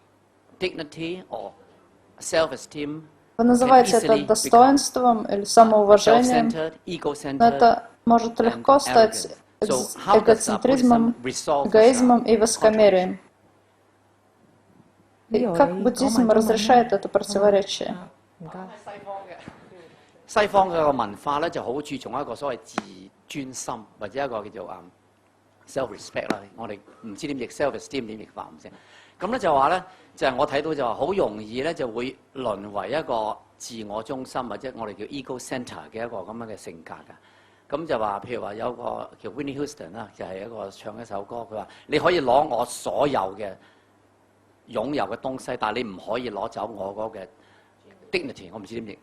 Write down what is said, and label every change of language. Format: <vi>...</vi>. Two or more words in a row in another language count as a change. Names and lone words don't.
<ru>Вы называете это достоинством или самоуважением, но это может легко стать эгоцентризмом, эгоизмом и высокомерием. И как буддизм разрешает это противоречие?</ru> <yue>西方嘅文化咧就好注重一個所謂自尊心，或者一個叫做 self-respect 啦。我哋唔知點譯 self-esteem 點譯法唔知。咁咧就話咧，就係我睇到就話好容易咧就會淪為一個自我中心或者我哋叫</yue> <en>ego center</en> <yue>嘅一個咁樣嘅性格㗎。咁就話，譬如話有個叫 Whitney Houston 啦，就係一個唱一首歌，佢話你可以攞我所有嘅擁有嘅東西，但係你唔可以攞走我嗰嘅 dignity， 我唔知點譯。</yue>